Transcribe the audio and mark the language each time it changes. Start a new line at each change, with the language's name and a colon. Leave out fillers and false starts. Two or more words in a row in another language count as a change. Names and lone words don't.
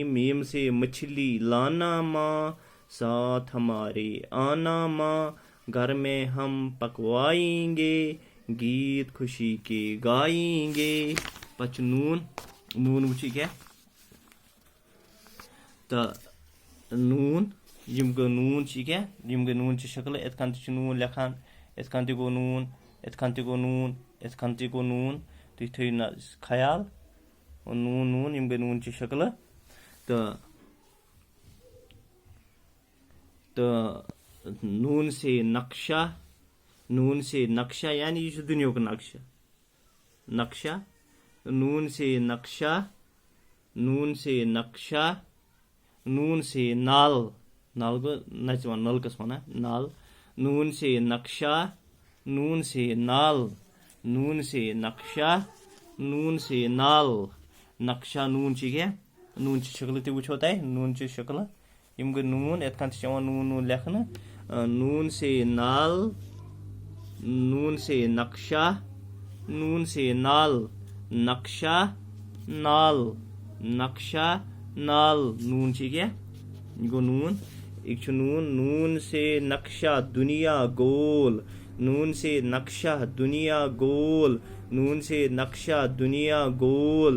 Hindi: मीम से मछली लाना माँ, साथ हमारे आना माँ, घर में हम पकवाएंगे, गीत खुशी के गाएंगे।
Kashmiri: पच नून, नून वो क्या तो नून। यम गो नून क्या, यम गो नून शक्ल। इत कन नून लिखान, इत कन गो नून, इत कन गो नून, इत कन गो नून। तुम थो ख्याल नून, नून यम गई नून शक्ल तो
Hindi: नून से नक्शा, नून से नक्शा यानी ये दुनिया का नक्शा, नक्शा। नून से नक्शा, नून से नक्शा, नून से नाल,
Kashmiri: नाल गो नचवान नलकस वना नाल।
Hindi: नून से नक्शा, नून से नाल, नून से नक्शा, नून से नाल।
Kashmiri: नक्शा नून क्या नून शक्ल तुम वो तय नून शक्ल। यम गई नून, इत कन नून नून लेखन।
Hindi: नून से नाल, नून से नक्शा, नून से नाल, नक्शा नाल, नक्शा नाल।
Kashmiri: नून क्या गो नून, एक नून।
Hindi: नून से नक्शा दुनिया गोल, नून से नक्शा दुनिया गोल, नून से नक्शा दुनिया गोल।